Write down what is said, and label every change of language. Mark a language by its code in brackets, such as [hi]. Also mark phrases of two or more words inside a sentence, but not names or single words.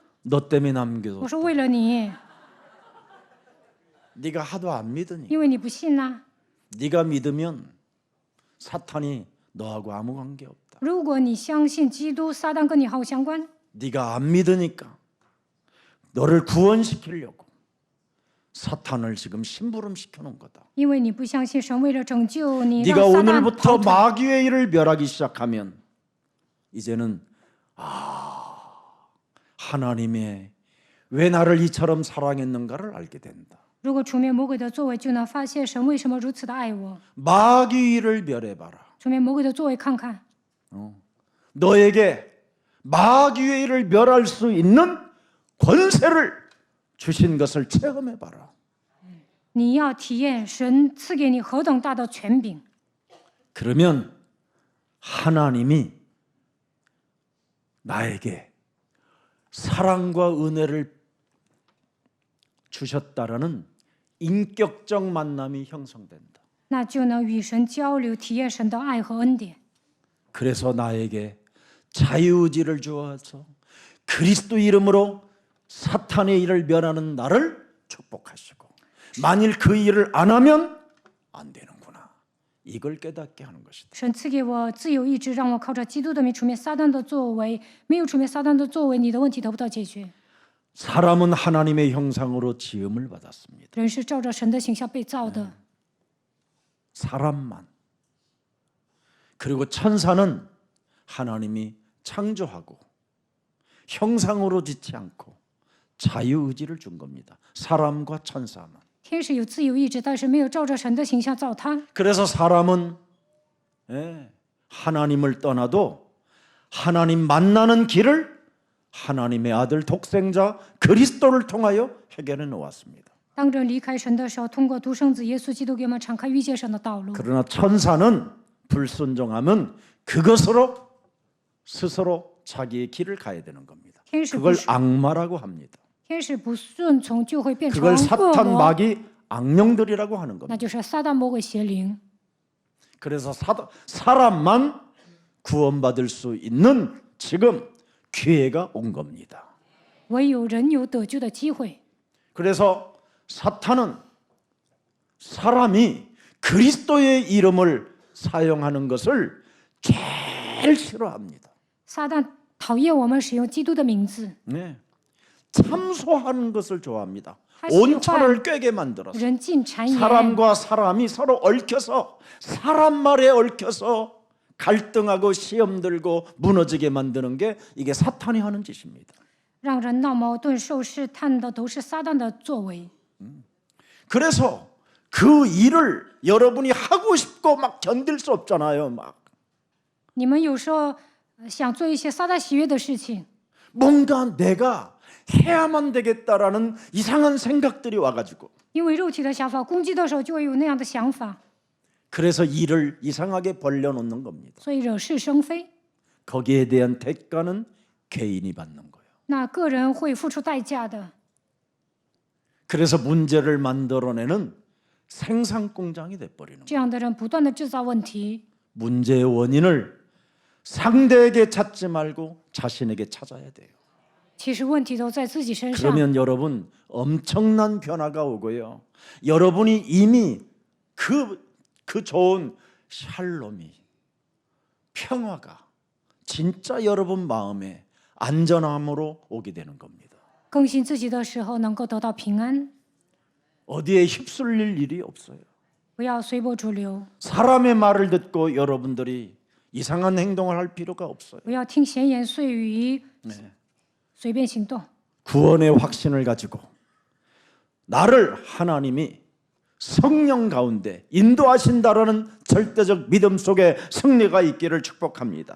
[ko] 너 때문에 남겨둬. [zh] 我说为了你， [ko] 네가 하도 안 믿으니. [zh] 因为你不信呐、 [ko] 네가 믿으면 사탄이 너하고 아무 관계 없다. [zh] 如果你相信基督，撒旦跟你毫无相关。 [ko] 네가 안 믿으니까 너를 구원시키려고 사탄을 지금 심부름 시켜놓은 거다. [zh] 因为你不相信神为了拯救你，让 [ko] 네가 [zh] 撒旦 [ko] 오늘부터 [zh] 逃脱。 [ko] 마귀의 일을 멸하기 시작하면 이제는 하나님의 왜 나를 이처럼 사랑했는가를 알게 된다. [zh] 如果除灭魔鬼的作为，就能发现神为什么如此的爱我。 [ko] 마귀의 일을 멸해봐라. [zh] 除灭魔鬼的作为，看看 [ko] 너에게 마귀의 일을 멸할 수 있는 권세를 주신 것을 체험해봐라. [zh] 你要体验神赐给你何等大的权柄。 [ko] 그러면 하나님이 나에게 사랑과 은혜를 주셨다라는 인격적 만남이 형성된다. [zh] 那就能与神交流，体验神的爱和恩典。 [ko] 그래서 나에게 자유의지를 주어서 그리스도 이름으로 사탄의 일을 멸하는 나를 축복하시고 만일 그 일을 안 하면 안 되는구나. 이걸 깨닫게 하는 것이다. [zh] 神赐给我自由意志，让我靠着基督的名除灭撒旦的作为。没有除灭撒旦的作为，你的问题得不到解决。 [ko] 사람은 하나님의 형상으로 지음을 받았습니다. [zh] 人是照着神的形象被造的， [ko] 사람만. 그리고 천사는 하나님이 창조하고 형상으로 짓지 않고 자유의지를 준 겁니다. 사람과 천사만. [zh] 天使有自由意志，但是没有照着神的形象造他。 [ko] 그래서 사람은 하나님을 떠나도 하나님 만나는 길을 하나님의 아들 독생자 그리스도를 통하여 해결해 놓았습니다. [zh] 当人离开神的时候，通过独生子耶稣基督给我们敞开遇见神的道路。 [ko] 그러나 천사는 불순종하면 그것으로 스스로 자기의 길을 가야 되는 겁니다. [zh] 天使不 [ko] 그걸 [zh] 顺 [ko] 악마라고 합니다. [zh] 天使不顺从，就会变成 [ko] 그걸 [zh] 恶 [ko] 사탄 [zh] 魔， [ko] 마귀 악령들이라고 하는 [zh] 那 [ko] 겁니다. [zh] 就是撒旦魔鬼邪灵。 [ko] 그래서 사람만 구원받을 수 있는 지금 기회가 온 겁니다. [zh] 唯有人有得救的机会。 [ko] 그래서 사탄은 사람이 그리스도의 이름을 사용하는 것을 제일 싫어합니다. [zh] 撒旦讨厌我们使用基督的名字， [ko] 네. 참소하는 것을 좋아합니다. 하시오, 온천을 꿰게 만들어서 [zh] 人尽谗言。 [ko] 사람과 사람이 서로 얽혀서 사람 말에 얽혀서 갈등하고 시험 들고 무너지게 만드는 게 이게 사탄이 하는 짓입니다. [zh] 让人闹矛盾、受试探的都是撒旦的作为。 [ko] 그래서 그 일을 여러분이 하고 싶고 막 견딜 수 없잖아요. 막 [zh] 你们有时候想做一些撒旦喜悦的事情， [ko] 뭔가 내가 해야만 되겠다라는 이상한 생각들이 와가지고 [zh] 因为肉体的想法攻击的时候，就会有那样的想法， [ko] 그래서 일을 이상하게 벌려놓는 겁니다. [zh] 所以惹是生非。 [ko] 거기에 대한 대가는 개인이 받는 거예요. [zh] 那个人会付出代价的。 [ko] 그래서 문제를 만들어내는 생산 공장이 돼버리는 거예요. [zh] 这样的人不断的制造问题， [ko] 문제의 원인을 상대에게 찾지 말고 자신에게 찾아야 돼요. [zh] 其实问题都在自己身上。 [ko] 그러면 여러분 엄청난 변화가 오고요. 여러분이 이미 그 좋은 샬롬이 평화가 진짜 여러분 마음에 안전함으로 오게 되는 겁니다. [zh] 更新自己的时候，能够得到平安， [ko] 어디에 휩쓸릴 일이 없어요. [zh] 不要随波逐流， [ko] 사람의 말을 듣고 여러분들이 이상한 행동을 할 필요가 없어요. [zh] 不要听闲言碎语，随便行动。 [ko] 구원의 확신을 가지고 나를 하나님이 성령 가운데 인도하신다라는 절대적 믿음 속에 승리가 있기를 축복합니다.